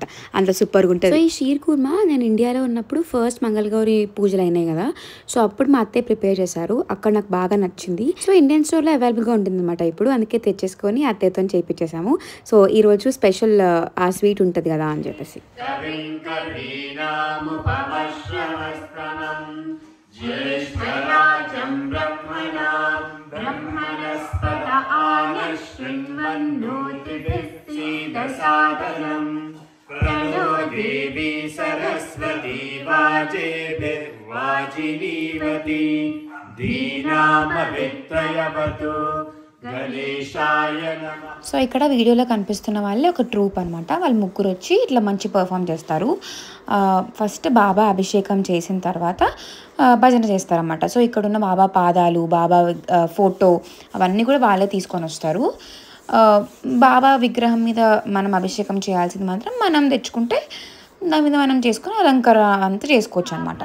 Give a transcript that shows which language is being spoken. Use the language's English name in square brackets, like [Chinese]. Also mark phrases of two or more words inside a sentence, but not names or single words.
[Telugu] అంత సూపర్గా ఉంటుంది. సో ఈ షీర్ కుర్మా నేను ఇండియాలో ఉన్నప్పుడు ఫస్ట్ మంగళగౌరి పూజలు అయినాయి కదా, సో అప్పుడు మా అత్తయ్య ప్రిపేర్ చేశారు. అక్కడ నాకు బాగా నచ్చింది. సో ఇండియన్ స్టోర్లో అవైలబుల్గా ఉంటుంది అనమాట ఇప్పుడు, అందుకే తెచ్చేసుకొని అత్తయ్యతో చేయించేసాము. సో ఈరోజు స్పెషల్ ఆ స్వీట్ ఉంటుంది కదా అని చెప్పేసి. [Sanskrit] प्रणो देवी सरस्वती वाजेभिर्वाजिनीवती धीनामवित्रयवतु గణేశాయ నమః. [Telugu] సో ఇక్కడ వీడియోలో కనిపిస్తున్న వాళ్ళే ఒక ట్రూప్ అనమాట. వాళ్ళు ముగ్గురు వచ్చి ఇట్లా మంచి పర్ఫామ్ చేస్తారు. ఫస్ట్ బాబా అభిషేకం చేసిన తర్వాత భజన చేస్తారన్నమాట. సో ఇక్కడున్న బాబా పాదాలు, బాబా ఫోటో అవన్నీ కూడా వాళ్ళే తీసుకొని వస్తారు. బాబా విగ్రహం మీద మనం అభిషేకం చేయాల్సింది మాత్రం మనం తెచ్చుకుంటే దాని మీద మనం చేసుకుని అలంకారం అంతా చేసుకోవచ్చు అనమాట.